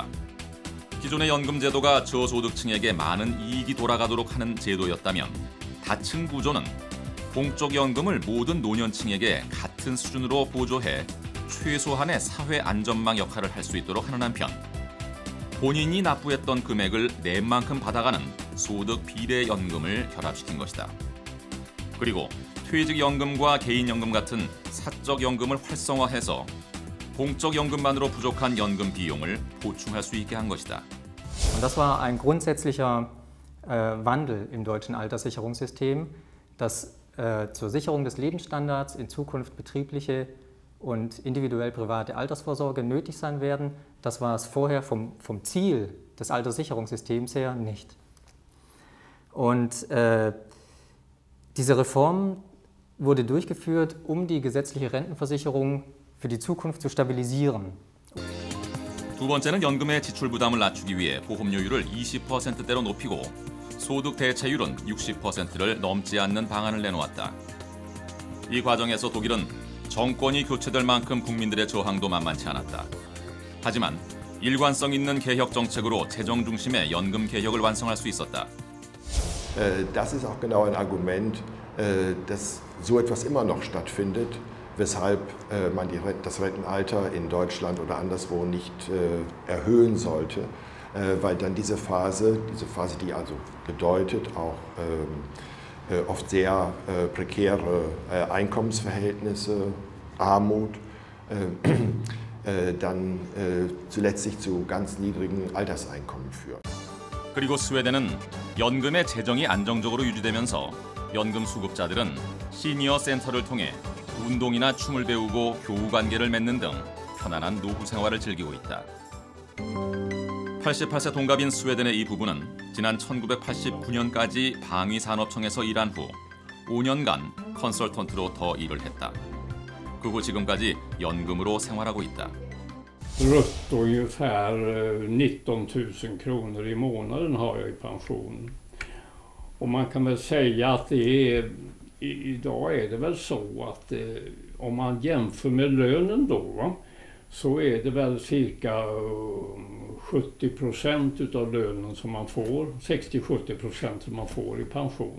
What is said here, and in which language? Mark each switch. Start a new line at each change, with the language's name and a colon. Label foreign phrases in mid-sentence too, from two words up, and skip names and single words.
Korean: 기존의 연금 제도가 저소득층에게 많은 이익이 돌아가도록 하는 제도였다면 다층 구조는 공적 연금을 모든 노년층에게 같은 수준으로 보조해 최소한의 사회 안전망 역할을 할 수 있도록 하는 한편 본인이 납부했던 금액을 낸 만큼 받아가는 소득 비례 연금을 결합시킨 것이다. 그리고 퇴직연금과 개인연금 같은 사적연금을 활성화해서 공적연금만으로 부족한 연금 비용을 보충할 수 있게 한 것이다.
German: Und das war ein grundsätzlicher Wandel im deutschen Alterssicherungssystem, dass zur Sicherung des Lebensstandards in Zukunft betriebliche und individuell private Altersvorsorge nötig sein werden. Das war es vorher vom Ziel des Alterssicherungssystems her nicht. Und diese Reform wurde durchgeführt, um die gesetzliche Rentenversicherung für die Zukunft zu stabilisieren.
Korean: 두 번째는 연금의 지출 부담을 낮추기 위해 보험료율을 20%대로 높이고 소득 대체율은 60%를 넘지 않는 방안을 내놓았다. 이 과정에서 독일은 정권이 교체될 만큼 국민들의 저항도 만만치 않았다. 하지만 일관성 있는 개혁 정책으로 재정 중심의 연금 개혁을 완성할 수 있었다.
German: Das ist auch genau ein Argument, dass so etwas immer noch stattfindet, weshalb man das Rentenalter in Deutschland oder anderswo nicht erhöhen sollte, weil dann diese Phase, die also bedeutet auch oft sehr prekäre Einkommensverhältnisse, Armut, dann zuletzt zu ganz niedrigen Alterseinkommen führt.
Korean: 그리고 스웨덴은 연금의 재정이 안정적으로 유지되면서 연금 수급자들은 시니어 센터를 통해 운동이나 춤을 배우고 교우 관계를 맺는 등 편안한 노후 생활을 즐기고 있다. 88세 동갑인 스웨덴의 이 부부는 지난 1989년까지 방위산업청에서 일한 후 5년간 컨설턴트로 더 일을 했다. 그 후 지금까지 연금으로 생활하고 있다.
Swedish: Brutto ungefär 19 000 kronor i månaden har jag i pension. Och man kan väl säga att idag är det väl så att om man jämför med lönen då så är det väl cirka 70% utav lönen som man får, 60-70% som man får i pension.